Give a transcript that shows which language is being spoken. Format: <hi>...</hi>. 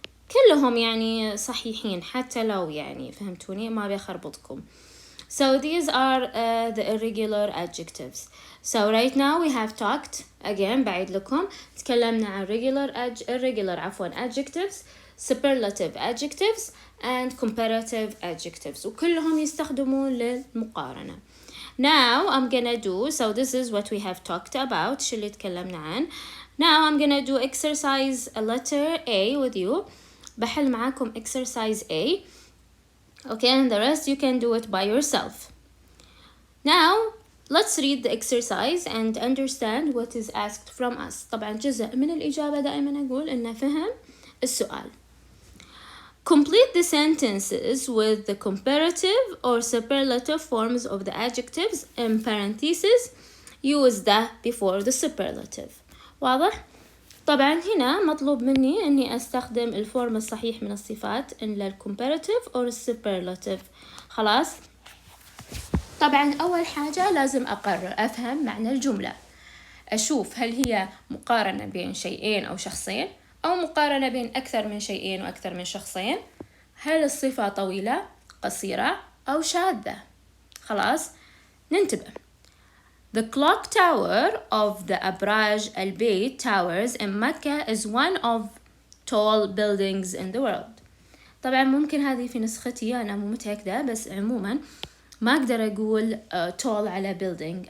<ar>كلهم يعني صحيحين حتى لو يعني فهمتوني، ما بيخربطكم.</ar> <en>So these are the irregular adjectives. So right now we have talked again،</en> <ar>بعيد لكم تكلمنا عن</ar> <en>irregular adjectives, superlative adjectives and comparative adjectives،</en> <ar>وكلهم يستخدمون للمقارنة.</ar> <en>Now I'm gonna do, so this is what we have talked about،</en> <ar>شو اللي تكلمنا عن.</ar> <en>Now I'm gonna do exercise letter A with you.</en> <ar>بحل معاكم</ar> <en>exercise A. Okay, and the rest you can do it by yourself. Now let's read the exercise and understand what is asked from us.</en> <ar>طبعا جزء من الإجابة دائما أقول إنه فهم السؤال.</ar> <en>Complete the sentences with the comparative or superlative forms of the adjectives in parentheses. Use the before the superlative.</en> <ar>واضح؟ طبعا هنا مطلوب مني أني أستخدم الفورم الصحيح من الصفات إلا الcomparative</ar> <en>or superlative.</en> <ar>خلاص؟ طبعا أول حاجة لازم أقرر أفهم معنى الجملة، أشوف هل هي مقارنة بين شيئين أو شخصين، أو مقارنة بين أكثر من شيئين وأكثر من شخصين، هل الصفة طويلة، قصيرة أو شاذة. خلاص؟ ننتبه.</ar> <en>The clock tower of the أبراج البيت towers in Mecca is one of tall buildings in the world.</en> <ar>طبعا ممكن هذه في نسختي أنا مو متأكدة، بس عموما ما أقدر أقول tall على building.</ar>